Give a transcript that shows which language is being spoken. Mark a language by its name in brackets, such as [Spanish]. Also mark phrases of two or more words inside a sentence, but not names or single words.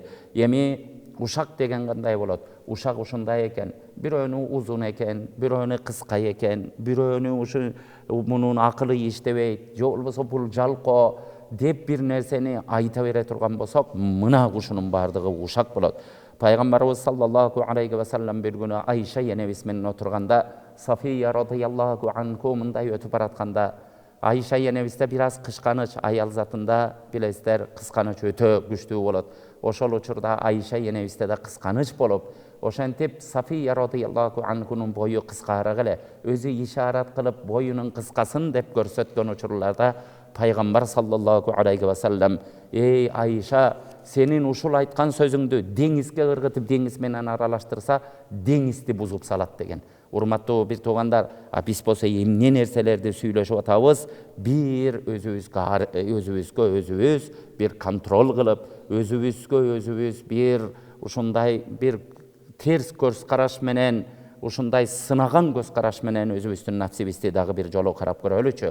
[Kyrgyz] Эми ушак деген кандай болот? Ушак ушундай экен. Бирөөнү узун экен, бирөөнү кыска экен, бирөөнү ушу мунун акылы иштебейт, же болбосо бул жалко деп бир нерсени айта бере турган болсок, мына ушунун баардыгы ушак болот. Пайгамбарыбыз [Arabic] صلى الله عليه وسلم [Kyrgyz] бир күнү Айша энебиз менен отурганда, Сафия [Arabic] رضي الله عنه [Kyrgyz] мындай өтүп баратканда, Айша энебизде бир аз кышканыч, аял затында билесиздер, кысканыч өтө күчтүү болот. Ошол учурда Айша энебизде да кысканыч болуп, ошентип Сафия [Arabic] رضي الله عنه [Kyrgyz] бою кыскараак эле, өзү ишарат кылып боюнун кыскасын деп көрсөткөн учурларда Пайгамбар [Arabic] صلى الله عليه وسلم: [Kyrgyz] "Эй Айша, сенин ушул айткан сөзүңдү деңизге ыргытып, деңиз менен аралаштырса, деңизди бузуп салат" деген. Урматтуу бир туугандар, биз болсо эмне нерселерди сүйлөшүп атабыз? Бир өзүбүзгө өзүбүз бир контроль кылып, өзүбүз бир ушундай бир терс көз караш менен, ушундай сынаган көз караш менен өзүбүздүн нафсибизди дагы бир жолу карап көрөлүчү.